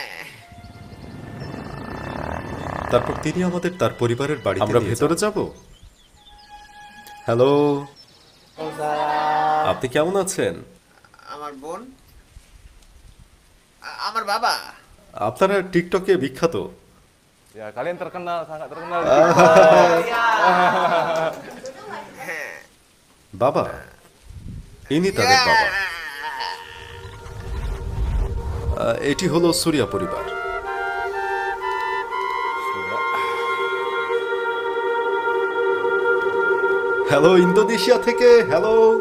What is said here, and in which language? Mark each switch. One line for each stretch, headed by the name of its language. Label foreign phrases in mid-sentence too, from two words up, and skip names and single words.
Bangla: তারপর তিনি আমাদের তার পরিবারের বাড়ি, আমরা ভেতরে যাব। হ্যালো, আপনি কেমন আছেন? আমার বোন, আমার বাবা। আপনারা টিকটকে বিখ্যাত।
Indonesian: Ya, kalian terkenal, sangat terkenal.
Bangla: বাবা, ইনি তাদের বাবা। এটি হলো সুরিয়া পরিবার। হ্যালো ইন্দোনেশিয়া থেকে, হ্যালো।